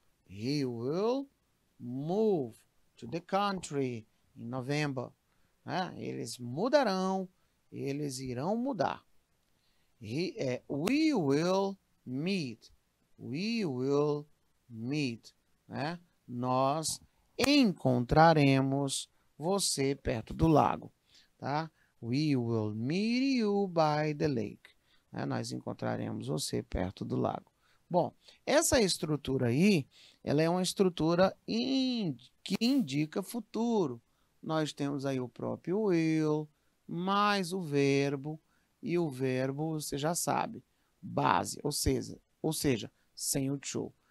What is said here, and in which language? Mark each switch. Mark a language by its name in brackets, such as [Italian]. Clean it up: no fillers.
[English] He will move to the country in November. [Portuguese] Eles mudarão, eles irão mudar. [English] We will meet. We will meet. [Portuguese] Nós encontraremos você perto do lago. Tá? [English] We will meet you by the lake. [Portuguese] Nós encontraremos você perto do lago. Bom, essa estrutura aí, ela é uma estrutura que indica futuro. Nós temos aí o próprio will, mais o verbo, e o verbo, você já sabe, base, ou seja, sem o to.